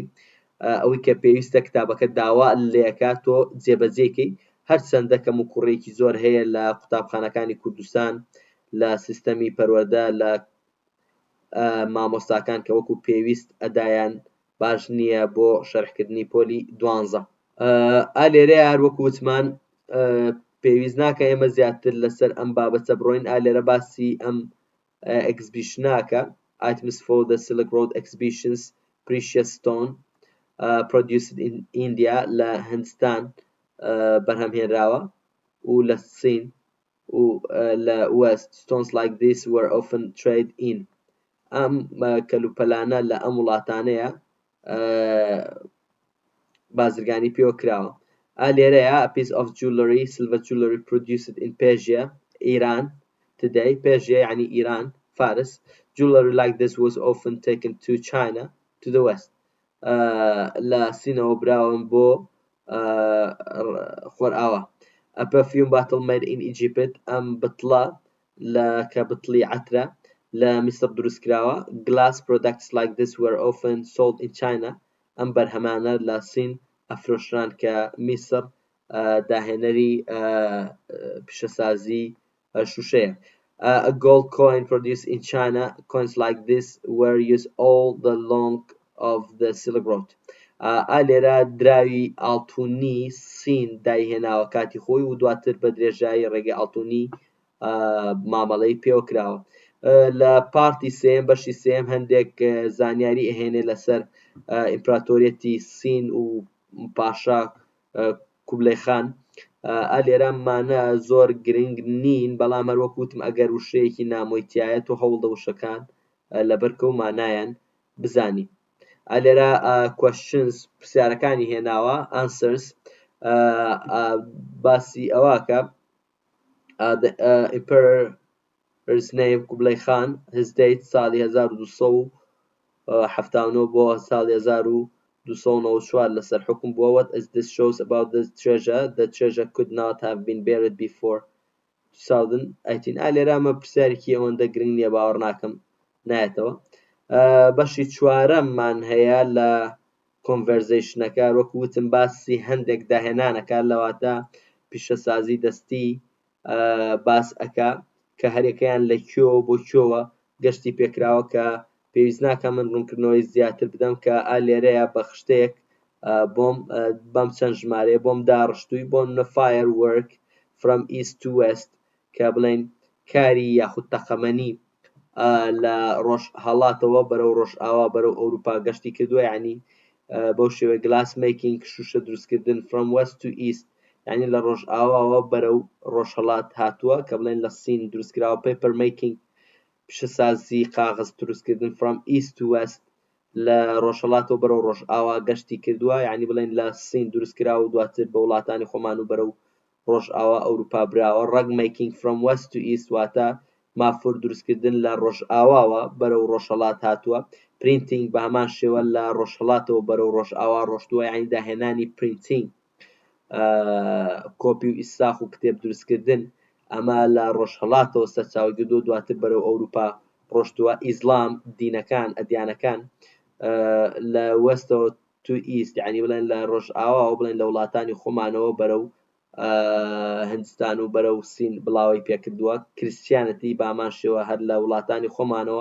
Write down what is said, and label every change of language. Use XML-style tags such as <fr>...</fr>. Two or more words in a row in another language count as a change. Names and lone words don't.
<ckb>ئەوەی کە پێویستە کتابەکە داوا لێکات تۆ جێبەجێکەی هەرچەندە کەم و کوڕێکی زۆر هەیە لە قوتابخانەکانی کوردستان لە سیستەمی پەروەردە لە مامۆستاکان کە وەکو پێویست ئەدایان باش نییە بۆ شەرحکردنی پۆلی 12 لێرەیە هەروەکو وتمان پێویست ناکە ئێمە زیاتر لەسەر ئەم بابەتە بڕۆین لێرە باسی ئەم exhibitionاکە</ckb> <en>items for the Silk Road exhibitions precious stone produced in India</en> <ckb>لە هندستان بەرهەمهێنراوە و لە سین و لە</ckb> <en>west stones like this were often trade in</en> <ckb>ئەم کەلوپەلانە لە ئەم وڵاتانەیە بازرگانی پێوە کراوە لێرەیە</ckb> <en>a piece of jewelry silver jewelry produced in Persia Iran today Persia</en> <ar>يعني إيران فارس</ar> <en>jewelry like this was often taken to China to the west</en> <ckb>لە سینەوە براون بۆ خۆرئاوە</ckb> <en>a perfume bottle made in Egypt</en> <ckb>ئەم بتڵە کە بتڵی عەترە لە میسر دروست کراوە</ckb> <en>glass products like this were often sold in China</en> <ckb>ئەم بەرهەمانە لە سین ئەفرۆشران کە میسر داهێنەری پیشەسازی شوشەیە</ckb> <en>a gold coin produced in China coins like this were used all the long of the Silk Road</en> <ckb>لێرە دراوی ئاڵتوونی سین دایهێناوە کاتی خۆی و دواتر بە درێژایی ڕێگەی ئاڵتوونی مامەڵەی پێوە کراوە لە پارتی سێم بەشی سێم هەندێک زانیاری ئەهێنێ لەسەر ئیمپراتۆریەتی سین و پاشا کوبلەی خان لێرە مانە زۆر گرنگ نین بەڵام هەروەکوتم ئەگەر وشەیەکی نامۆیتایە تۆ هەوڵ دە وشەکان لەبەر کەو مانایان بزانی لێرە questions پرسیارەکانی هێناوە answers باسی ئەواکە</ckb> <en>the emperor's name کوبلەی خان his date</en> <ckb>ساڵی 1279 بۆ ساڵی 1294 لەسەر حکم بووە</ckb> <en>what is this shows about the treasure could not have been buried before</en> <ckb>2018 لێرە ئەمە پرسیارێکی ئەوەندە گرنگ نییە باوەڕ ناکەم نایەتەوە بەشی چوارەممان هەیە لە کۆنڤەرزیشنەکە وەکوتم باسی هەندێک داهێنانەکە لەواتە پیشەسازی دەستی باس ئەکا کە هەرێکەیان لە کوێوە بۆ کوێوە گەشتی پێکراوە کە پێویست ناکە من ڕوونکردنەوەی زیاتر بدەم کە لێرەیە بە خشتێک بەم چەند ژمارەیە بۆم داڕشتووی بۆ</ckb> <en>firework from east to west</en> <ckb>کە بڵێن کاری یاخود تەقەمەنی لە ڕۆژ هەڵاتەوە بەرەو ڕۆژ ئاوا بەرەو ئەوروپا گەشتی کردووە یعنی بەو شێوەیە</ckb> <en>glass making</en> <ckb>شوشە دروستکردن</ckb> <en>from west to east</en> <ckb>یعنی لە ڕۆژ ئاواوە بەرەو ڕۆژ هەڵات هاتووە کە بڵێن لە سین دروستکراوە</ckb> <en>paper making</en> <ckb>پیشەسازی قاغز دروستکردن</ckb> <en>from east to west</en> <ckb>لە ڕۆژهەڵاتەوە بەرەو ڕۆژ ئاوا گەشتی کردووە یعنی بڵێن لە سین دروستکراوە و دواتر بە وڵاتانی خۆمان و بەرەو ڕۆژ ئاوا ئەوروپا براوە</ckb> <en>rug making from west to east</en> <ckb>واتە مافۆر دروستکردن لە ڕۆژ ئاواوە بەرەو ڕۆژهەڵات هاتووە printing بە هەمان شێوە لە ڕۆژهەڵاتەوە بەرەو ڕۆژ ئاوا ڕۆشتووە یعنی داهێنانی printing کۆپی و ئیساخ و کتێب دروستکردن ئەمە لە ڕۆژهەڵاتەوە سەرچاوی گردووە دواتر بەرەو ئەوروپا ڕۆشتووە ئیسلام دینەکان ئەدیانەکان لە</ckb> <en>west to east</en> <ckb>یعنی بڵێن لە ڕۆژ ئاواوە بڵێن لە وڵاتانی خۆمانەوە بەرەو هندستان و بەرەو سین بڵاوی پێکردووە کریسیانەتی بامان شێوە هەر لە وڵاتانی خۆمانەوە</ckb>